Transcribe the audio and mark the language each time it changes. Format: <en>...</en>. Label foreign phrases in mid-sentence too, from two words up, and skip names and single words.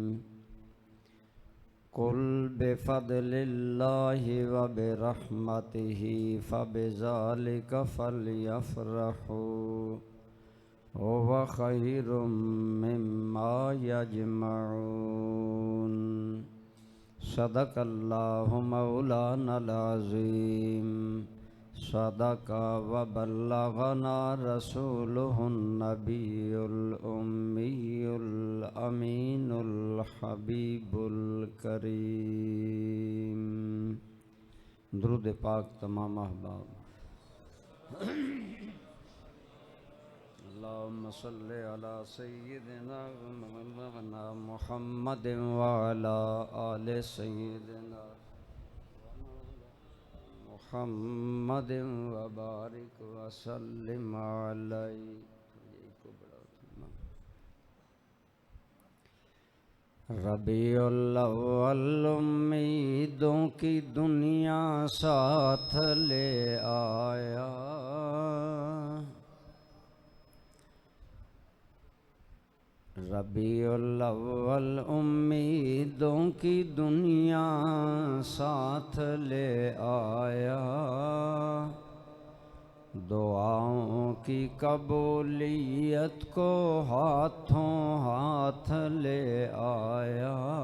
<ar>قل بفضل الله و برحمته فبذلك فليفرحوا هو خير مما يجمعون. صدق الله مولانا العظيم. صدق و بلغنا رسوله النبي الأمي الأمين الحبيب الكريم.</ar> <ur>درود پاک تمام احباب.</ur> <ar>اللهم صل على سيدنا محمد و على آل سيدنا محمد و بارك و سلم عليه.</ar> <ur>ربیع الاول امیدوں کی دنیا ساتھ لے آیا, ربیع الاول امیدوں کی دنیا ساتھ لے آیا، دعاؤں کی قبولیت کو ہاتھوں ہاتھ لے آیا.</ur>